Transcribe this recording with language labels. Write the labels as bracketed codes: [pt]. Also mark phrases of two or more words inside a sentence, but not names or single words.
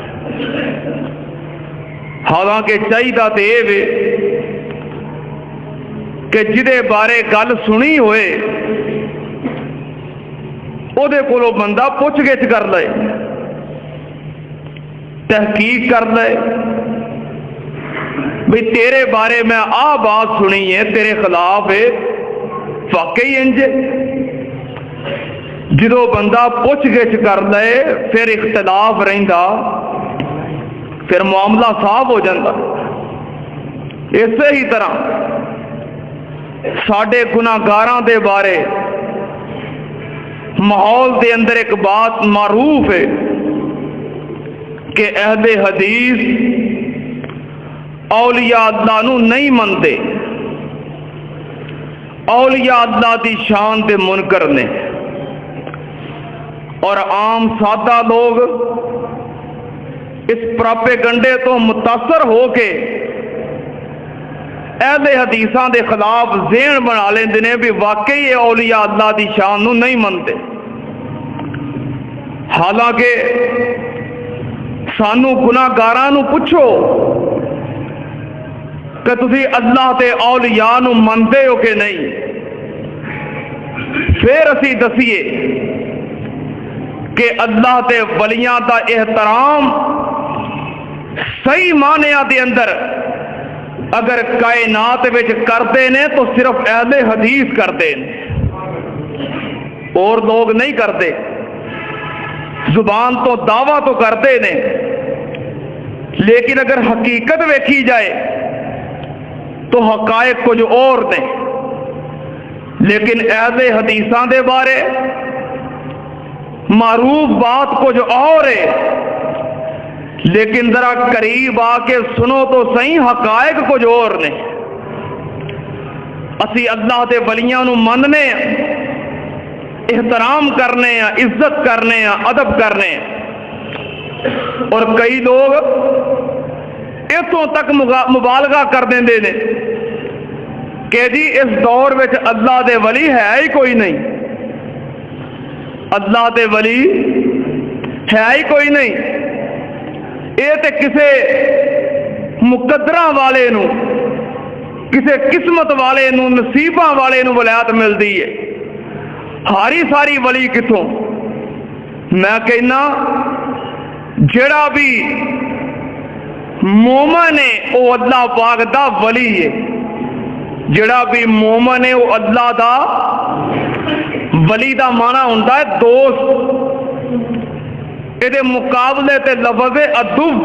[pa] حالانکہ چاہیے تے یہ کہ جدے بارے گل سنی ہوئے او دے کولو بندہ پوچھ گچھ کر لے، تحقیق کر لے، بھئی تیرے بارے میں آ بات سنی ہے، تیرے خلاف ہے، واقعی انج؟ جدو بندہ پوچھ گچھ کر لے پھر اختلاف رہندا، پھر معاملہ صاف ہو جاتا۔ اسی ہی طرح ساڈے گناہگاراں دے بارے ماحول دے اندر ایک بات معروف ہے کہ اہل حدیث اولیاء اللہ نو نہیں مندے، اولیاء اللہ دی شان دے منکر نے، اور عام سادہ لوگ اس پروپیگنڈے تو متاثر ہو کے اہل حدیثاں دے خلاف ذہن بنا لیندے نے بھی واقعی اولیاء اللہ دی شان نو نہیں منتے، حالانکہ سانو گناہگاراں نو پوچھو کہ تسی اللہ تے اولیاء نو مندے ہو کہ نہیں، پھر اسی دسیے کہ اللہ تے ولیاں دا احترام صحیح معنیٰ دے اندر اگر کائنات وچ کرتے نے تو صرف اہل حدیث کرتے ہیں، [ur] اور لوگ نہیں کرتے۔ [pa] زبان تو دعویٰ تو کرتے نے، لیکن اگر حقیقت ویکھی جائے تو حقائق کچھ اور نے۔ لیکن اہل حدیثاں دے بارے معروف بات کچھ اور ہے، لیکن ذرا قریب آ کے سنو تو صحیح حقائق کچھ اور نے۔ اسی اللہ دے ولیاں نو مننے، احترام کرنے ہیں، عزت کرنے ہیں، ادب کرنے ہیں، اور کئی لوگ اتوں تک مبالغہ کر دیں نے کہ جی اس دور وچ اللہ دے ولی ہے ہی کوئی نہیں، اللہ دے ولی ہے ہی کوئی نہیں، یہ تے کسے مقدرہ والے نو، کسے قسمت والے نو، نصیباں والے نو ولایت ملدی ہے، ہاری ساری ولی کتوں؟ میں کہنا جڑا بھی مومن ہے وہ اللہ پاک دا ولی ہے، جڑا بھی مومن ہے وہ اللہ دا ولی دا معنی ہوندا ہے دوست، یہ مقابلے تے لفظ عدو،